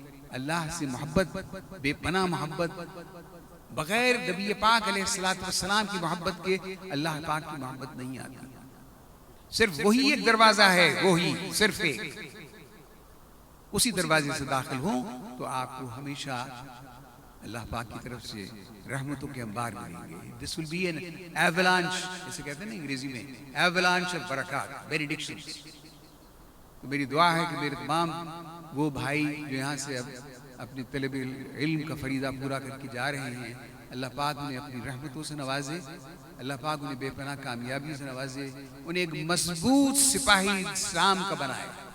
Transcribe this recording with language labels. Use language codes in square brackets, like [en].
[ur] اللہ سے محبت، بے پناہ محبت، بغیر نبی پاک علیہ السلام کی محبت کے اللہ پاک کی محبت نہیں آتی. صرف وہی ایک دروازہ ہے، وہی صرف ایک، اسی دروازے سے داخل ہوں تو آپ کو ہمیشہ اللہ پاک کی طرف سے رحمتوں کے انبار ملیں گے. [en] This will be an avalanche، [ur] جسے کہتے ہیں نا انگریزی میں [en] avalanche of برکات، benedictions. [ur] تو میری دعا ہے کہ میرے تمام وہ بھائی جو یہاں سے اب اپنی طلب علم کا فریضہ پورا کر کے جا رہے ہیں، اللہ پاک انہیں اپنی رحمتوں سے نوازے، اللہ پاک انہیں بے پناہ کامیابی سے نوازے، انہیں ایک مضبوط سپاہی اسلام کا بنائے،